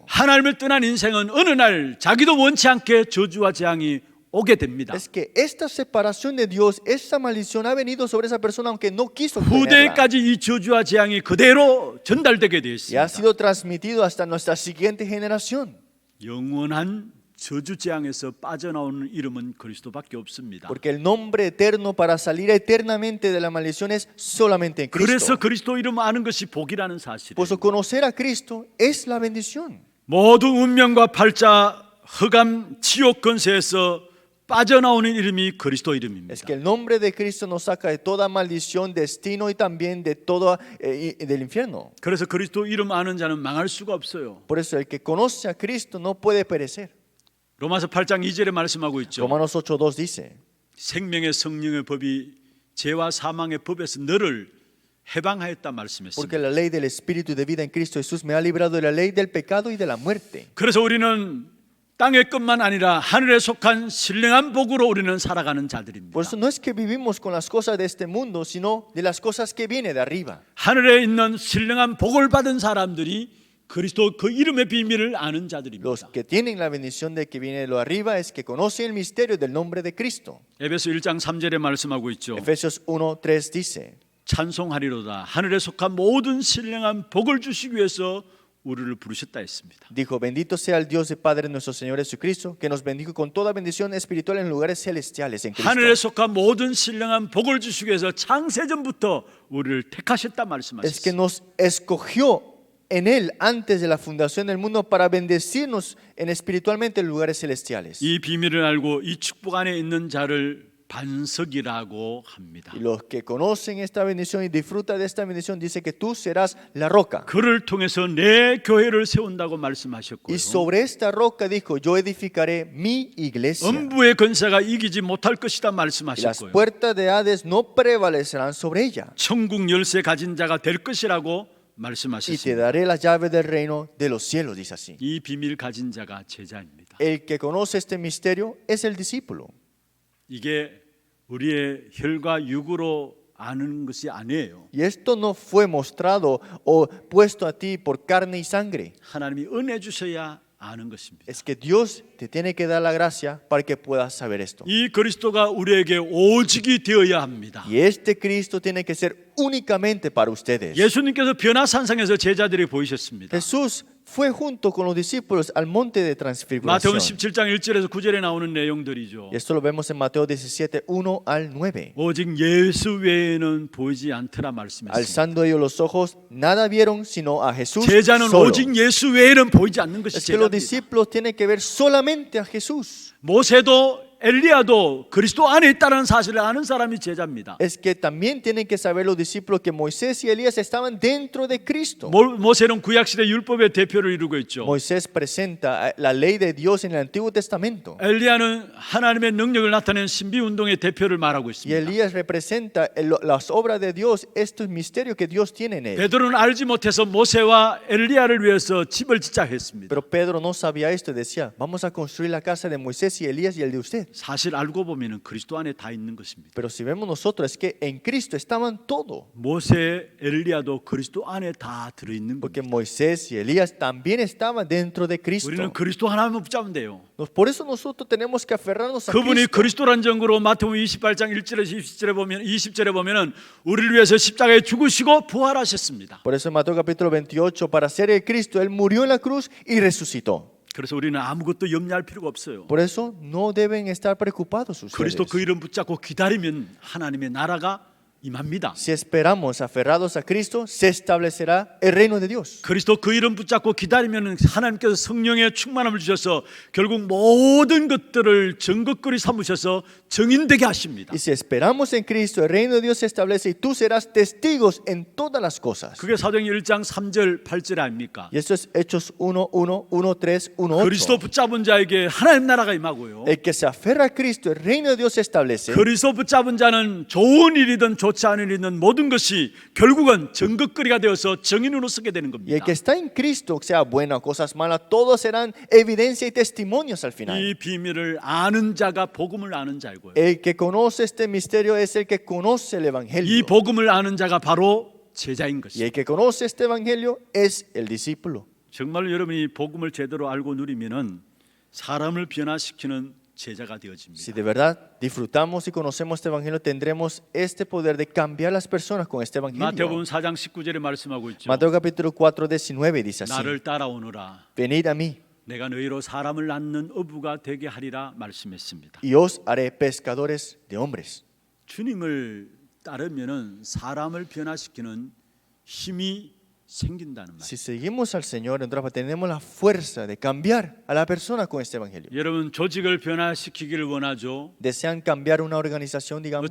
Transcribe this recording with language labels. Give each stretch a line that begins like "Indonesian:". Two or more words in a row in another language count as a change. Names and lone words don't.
Korean: 하나님을 떠난 인생은 어느 날 자기도 원치 않게 저주와 재앙이 오게 됩니다.
Spanish: Es que esta separación de Dios, esta maldición ha venido sobre esa persona aunque no quiso tenerla.
Korean: 후대까지 이 저주와 재앙이 그대로 전달되게 되어
Spanish: Y ha
Korean: 있습니다.
Spanish: sido transmitido hasta nuestra siguiente generación.
Korean: 영원한 저주 재앙에서 빠져나오는 이름은 그리스도밖에 없습니다.
Spanish: Porque el nombre eterno para salir eternamente de la maldición es solamente en
Korean: 그래서
Spanish: Cristo.
Korean: 그리스도 이름 아는 것이 복이라는 사실이에요.
Spanish: Por eso conocer a Cristo es la bendición.
Korean: 모두 운명과 팔자, 흑암, 지옥 권세에서 빠져나오는 이름이 그리스도 이름입니다.
Spanish: Es que el nombre de Cristo nos saca de toda maldición, destino y también de todo del infierno.
Korean: 그래서 그리스도 이름 아는 자는 망할 수가 없어요.
Spanish: Por eso el que conoce a Cristo no puede perecer.
Korean: 로마서 8장 2절에 말씀하고 있죠.
Spanish: Romanos 8:2 dice,
Korean: 생명의 성령의 법이 죄와 사망의 법에서 너를 해방하였다
Spanish: porque
Korean: 말씀했습니다.
Spanish: la ley del Espíritu de vida en Cristo Jesús me ha librado de la ley del pecado y de la muerte.
Korean: 그래서 우리는 땅의 것만 아니라 하늘에 속한 신령한 복으로 우리는 살아가는 자들입니다.
Spanish: Por eso no es que vivimos con las cosas de este mundo, sino de las cosas que viene de arriba.
Korean: 하늘에 있는 신령한 복을 받은 사람들이 그리스도 그 이름의 비밀을 아는
Spanish: Los
Korean: 자들입니다.
Spanish: que tienen la bendición de que viene de lo arriba es que conocen el misterio del nombre de Cristo.
Korean: 에베소 1장 3절에 말씀하고 있죠.
Spanish: Efesios 1:3 dice,
Korean: 찬송하리로다. 하늘에 속한 모든 신령한 복을 주시기 위해서 우리를 부르셨다 했습니다.
Spanish: dijo, bendito sea el Dios y Padre nuestro Señor Jesucristo, que nos bendijo con toda bendición espiritual en lugares celestiales en
Korean: 하늘에
Spanish: Cristo.
Korean: 속한 모든 신령한 복을 주시기 위해서 창세전부터 우리를 택하셨다
Spanish: Es que
Korean: 말씀하셨습니다.
Spanish: nos escogió en Él antes de la fundación del mundo para bendecirnos en espiritualmente en lugares celestiales.
Korean: 이 비밀을 알고 이 축복 안에 있는 자를 반석이라고 합니다.
Spanish: Y los que conocen esta bendición y disfrutan de esta bendición dice que tú serás la roca.
Korean: 그를 통해서 내 교회를 세운다고
Spanish: Y
Korean: 말씀하셨고요.
Spanish: sobre esta roca dijo, yo edificaré mi iglesia.
Korean: 음부의 권세가 이기지 못할 것이다
Spanish: Y las
Korean: 말씀하셨고요.
Spanish: puertas de Hades no prevalecerán sobre ella.
Korean: 천국 열쇠 가진 자가 될 것이라고
Spanish: Y te
Korean: 말씀하셨습니다.
Spanish: daré las llaves del reino de los cielos, dice así.
Korean: 이 비밀 가진 자가 제자입니다.
Spanish: El que conoce este misterio es el discípulo.
Korean: 이게 우리의 혈과 육으로 아는 것이 아니에요.
Spanish: Y esto no fue mostrado o puesto a ti por carne y sangre.
Korean: 하나님이 은혜 주셔야 아는 것입니다.
Spanish: Es que Dios te tiene que dar la gracia para que puedas saber esto.
Korean: 이 그리스도가 우리에게 오직이 되어야 합니다.
Spanish: Y este Cristo tiene que ser únicamente para ustedes.
Korean: 예수님께서 변화산상에서 제자들이 보이셨습니다.
Spanish: Jesús fue junto con los discípulos al monte de transfiguración.
Korean: 마태복음 17장 1절에서 9절에 나오는 내용들이죠.
Spanish: Y esto lo vemos en Mateo 17, 1 al 9.
Korean: 오직 예수 외에는 보이지 않더라 말씀했습니다.
Spanish: Alzando ellos los ojos, nada vieron sino a Jesús
Korean: 제자는
Spanish: solo.
Korean: 오직 예수 외에는 보이지 않는 것이
Spanish: Es que los
Korean: 제자입니다.
Spanish: discípulos tienen que ver solamente a Jesús.
Korean: 모세도 엘리야도 그리스도 안에 있다는 사실을 아는 사람이 제자입니다.
Spanish: Es que también tienen que saber los discípulos que Moisés y Elías estaban dentro de Cristo.
Korean: 모세는 구약시대 율법의 대표를 이루고 있죠.
Spanish: Moisés presenta la ley de Dios en el Antiguo Testamento.
Korean: 엘리야는 하나님의 능력을 나타내는 신비운동의 대표를 말하고
Spanish: Y
Korean: 있습니다.
Spanish: Elías representa las obras de Dios, estos misterios que Dios tiene en él.
Korean: 베드로는 알지 못해서 모세와 엘리야를 위해서 집을 짓자 했습니다.
Spanish: Pero Pedro no sabía esto y decía, vamos a construir la casa de Moisés y Elías y el de usted.
Korean: 사실 알고 보면은 그리스도 안에 다 있는 것입니다.
Spanish: Pero si vemos nosotros es que en Cristo estaban todo.
Korean: 모세, 엘리야도 그리스도 안에 다 들어 있는
Spanish: Porque
Korean: 겁니다.
Spanish: Moisés y Elías también estaban dentro de
Korean: 우리는
Spanish: Cristo.
Korean: 그리스도 하나만 붙잡으면 돼요.
Spanish: Por eso nosotros tenemos que aferrarnos a
Korean: 그분이
Spanish: Cristo.
Korean: 그리스도란 증거로 마태복음 28장 1절에서 20절에 보면은 우리를 위해서 십자가에 죽으시고 부활하셨습니다.
Spanish: Por eso en Mateo capítulo 28, para ser el Cristo, Él murió en la cruz y resucitó.
Korean: 그래서 우리는 아무것도 염려할 필요가 없어요.
Spanish: Por eso no deben estar preocupados ustedes.
Korean: 그리스도 그 이름 붙잡고 기다리면 하나님의 나라가 임합니다.
Spanish: Si esperamos aferrados a Cristo, se establecerá el reino de Dios.
Korean: 그리스도 그 이름 붙잡고 기다리면 하나님께서 성령의 충만함을 주셔서 결국 모든 것들을 정것거리 삼으셔서 정인되게 하십니다.
Spanish: Y si esperamos en Cristo, el reino de Dios se establece y tú serás testigos en todas las cosas.
Korean: 그게 사도행전 1장 3절 8절 아닙니까?
Spanish: Y esto es Hechos 1, 1, 1, 3, 1,
Korean: 그리스도
Spanish: 8.
Korean: 붙잡은 자에게 하나님 나라가 임하고요.
Spanish: El que se aferra a Cristo, el reino de Dios se establece.
Korean: 그리스도 붙잡은 자는 좋은 일이든 좋지 않은 일이든 모든 것이 결국은 정것거리가 되어서 정인으로 서게 되는
Spanish: Y el
Korean: 겁니다.
Spanish: que está en Cristo, sea bueno o cosas malas, todos serán evidencia y testimonios al final.
Korean: 이 비밀을 아는 자가 복음을 아는 자이고요.
Spanish: El que conoce este misterio es el que conoce el
Korean: 이
Spanish: evangelio.
Korean: 복음을 아는 자가 바로 제자인
Spanish: Y
Korean: 것입니다.
Spanish: el que conoce este evangelio es el discípulo.
Korean: 정말로 여러분이 복음을 제대로 알고 누리면은 사람을 변화시키는 제자가
Spanish: Si
Korean: 되어집니다.
Spanish: de verdad disfrutamos y conocemos este evangelio, tendremos este poder de cambiar las personas con este evangelio.
Korean: 마태복음 4장 19절에 말씀하고 있죠.
Spanish: Mateo capítulo 4, 19 dice así:
Korean: 나를 따라오너라.
Spanish: Venid a mí
Korean: 내가 너희로 사람을 낳는 어부가 되게 하리라 말씀했습니다.
Spanish: y os haré pescadores de hombres.
Korean: 주님을 따르면은 사람을 변화시키는 힘이 생긴다는 말.
Spanish: Si seguimos al Señor, entonces tenemos la fuerza de cambiar a la persona con este evangelio.
Korean: 여러분 조직을 변화시키기를 원하죠.
Spanish: Desean cambiar una organización, digamos,